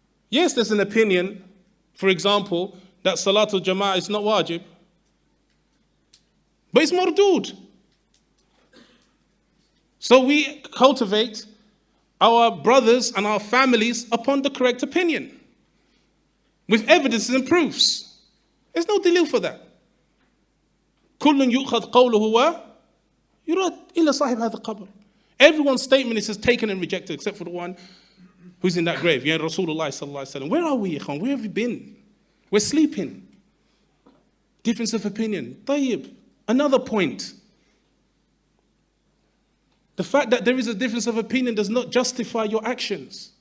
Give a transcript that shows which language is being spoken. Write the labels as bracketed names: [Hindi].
[English] Yes, there's an opinion, for example, that Salatul Jama'ah is not wajib, but it's mardud. So we cultivate our brothers and our families upon the correct opinion, with evidences and proofs. There's no dalil for that. [Arabic] كل يؤخذ قوله ويرد إلى صاحب هذا القبر. [English] Everyone's statement is taken and rejected except for the one who's in that grave. Yeah, Rasulullah sallallahu alaihi wasallam. Where are we, ikhwan? Where have we been? We're sleeping. Difference of opinion. Tayyib. Another point. The fact that there is a difference of opinion does not justify your actions.